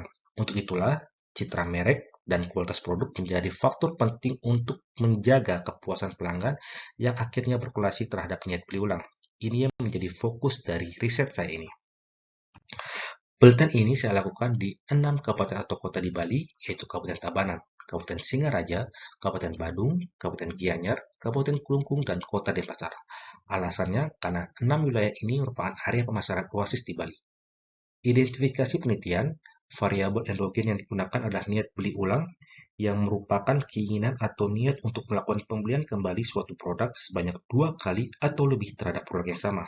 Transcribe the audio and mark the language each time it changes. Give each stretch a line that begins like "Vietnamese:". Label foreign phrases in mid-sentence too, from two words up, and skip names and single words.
Indonesian: Untuk itulah, citra merek dan kualitas produk menjadi faktor penting untuk menjaga kepuasan pelanggan yang akhirnya berkorelasi terhadap niat beli ulang. Ini yang menjadi fokus dari riset saya ini. Penelitian ini saya lakukan di 6 kabupaten atau kota di Bali, yaitu Kabupaten Tabanan, Kabupaten Singaraja, Kabupaten Badung, Kabupaten Gianyar, Kabupaten Kelungkung, dan Kota Denpasar. Alasannya karena 6 wilayah ini merupakan area pemasaran Oasis di Bali. Identifikasi penelitian, variabel endogen yang digunakan adalah niat beli ulang, yang merupakan keinginan atau niat untuk melakukan pembelian kembali suatu produk sebanyak 2 kali atau lebih terhadap produk yang sama.